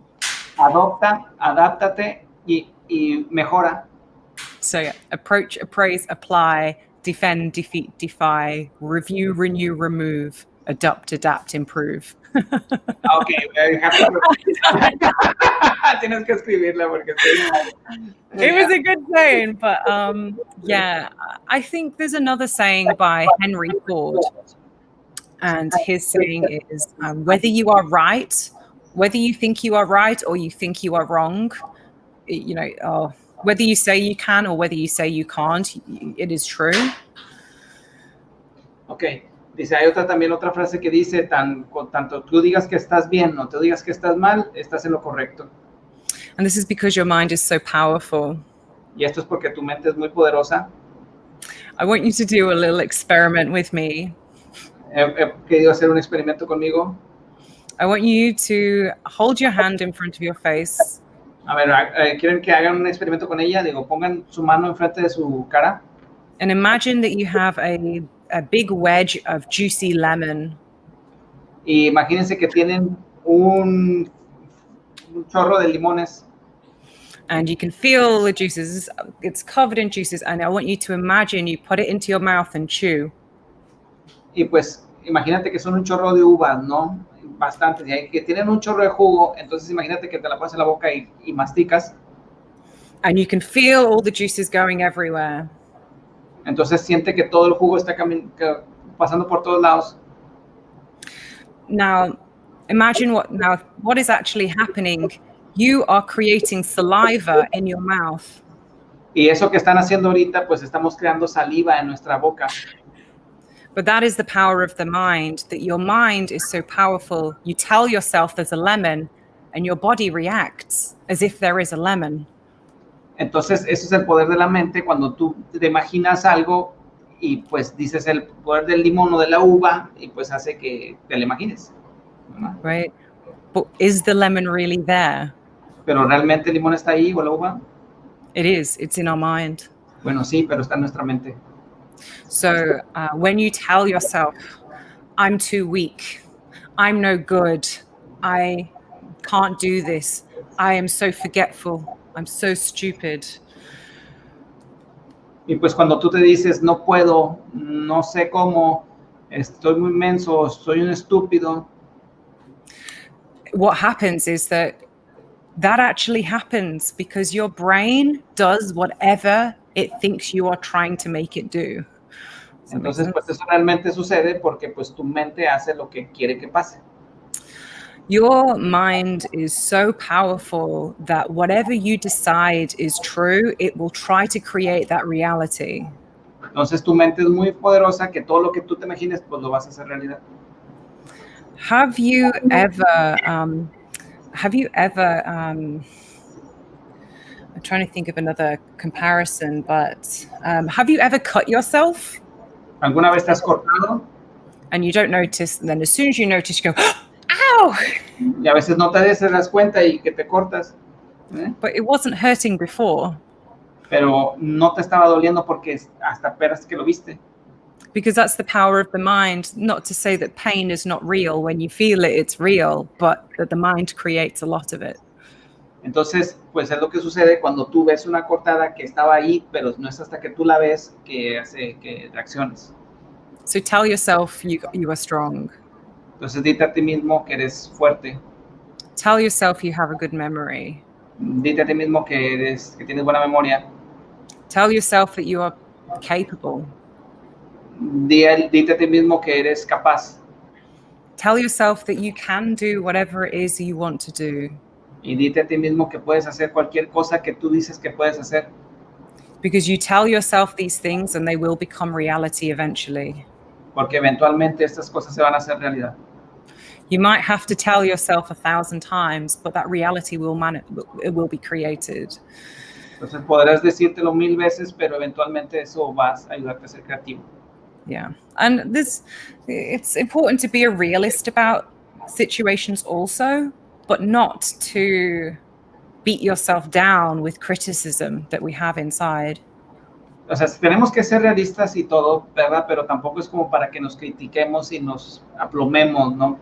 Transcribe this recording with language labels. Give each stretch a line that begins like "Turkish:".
Spanish: Adopta, adáptate y mejora.
English: So yeah, approach, appraise, apply, defend, defeat, defy, review, renew, remove, adopt, adapt, improve. Okay, very happy.
Spanish: Tienes que escribirla porque
English: it was a good saying, but yeah, I think there's another saying by Henry Ford, and his saying is whether you are right, whether you think you are right or you think you are wrong, you know, whether you say you can or whether you say you can't, it is true. Okay.
Spanish: Dice, hay también otra frase que dice, tanto tú digas que estás bien o tú digas que estás mal, estás en lo correcto.
English: And this is because your mind is so powerful.
Spanish: Y esto es porque tu mente es muy poderosa.
English: I want you to do a little experiment with me.
Spanish: He querido hacer un experimento conmigo.
English: I want you to hold your hand in front of your face.
Spanish: A ver, ¿quieren que hagan un experimento con ella? Digo, pongan su mano enfrente de su cara.
English: And imagine that you have a big wedge of juicy lemon.
Spanish: Y imagínense que tienen un chorro de limones.
English: And you can feel the juices. It's covered in juices. And I want you to imagine you put it into your mouth and chew.
Spanish: Y pues imagínate que son un chorro de uvas, ¿no? Bastantes, y que tienen un chorro de jugo, entonces imagínate que te la pones en la boca y masticas.
English: And you can feel all the juices going everywhere.
Spanish: Entonces siente que todo el jugo está pasando por todos lados.
English: Now, imagine what is actually happening. You are creating saliva in your mouth.
Spanish: Y eso que están haciendo ahorita, pues estamos creando saliva en nuestra boca.
English: But that is the power of the mind, that your mind is so powerful. You tell yourself there's a lemon and your body reacts as if there is a lemon.
Spanish: Entonces, eso es el poder de la mente, cuando tú te imaginas algo y pues dices el poder del limón o de la uva y pues hace que te lo imagines, ¿no?
English: Right? But is the lemon really there?
Spanish: Pero ¿realmente el limón está ahí o la uva?
English: It is. It's in our mind.
Spanish: Bueno, sí, pero está en nuestra mente.
English: So when you tell yourself, I'm too weak, I'm no good, I can't do this, I am so forgetful, I'm so stupid.
Spanish: Y pues cuando tú te dices, no puedo, no sé cómo, estoy muy menso, soy un estúpido.
English: What happens is that actually happens because your brain does whatever it thinks you are trying to make it do.
Spanish: Entonces, pues eso realmente sucede porque pues tu mente hace lo que quiere que pase.
English: Your mind is so powerful that whatever you decide is true, it will try to create that reality.
Spanish: Entonces tu mente es muy poderosa que todo lo que tú te imagines, pues lo vas a hacer realidad.
English: Have you ever I'm trying to think of another comparison, but have you ever cut yourself?
Spanish: ¿Alguna vez te has cortado?
English: And you don't notice, and then as soon as you notice, you go, ow!
Spanish: Y a veces no te das cuenta y que te cortas.
English: But it wasn't hurting before.
Spanish: Pero no te estaba doliendo porque hasta apenas que lo viste.
English: Because that's the power of the mind. Not to say that pain is not real. When you feel it, it's real, but that the mind creates a lot of it.
Spanish: Entonces, pues es lo que sucede cuando tú ves una cortada que estaba ahí, pero no es hasta que tú la ves que hace que reacciones.
English: So tell yourself you are strong.
Spanish: Entonces, dite a ti mismo que eres fuerte.
English: Tell yourself you have a good memory.
Spanish: Dite a ti mismo que tienes buena memoria.
English: Tell yourself that you are capable.
Spanish: Dite a ti mismo que eres capaz.
English: Tell yourself that you can do whatever it is you want to do.
Spanish: Y dite a ti mismo que puedes hacer cualquier cosa que tú dices que puedes hacer.
English: Because you tell yourself these things and they will become reality eventually.
Spanish: Porque eventualmente estas cosas se van a hacer realidad.
English: You might have to tell yourself 1,000 times, but that reality will be created.
Spanish: Entonces podrás decírtelo 1000 veces, pero eventualmente eso va a ayudarte a ser creativo.
English: Yeah, and it's important to be a realist about situations also, but not to beat yourself down with criticism that we have inside.
Spanish: O sea, tenemos que ser realistas y todo, ¿verdad? Pero tampoco es como para que nos critiquemos y nos aplomemos, ¿no?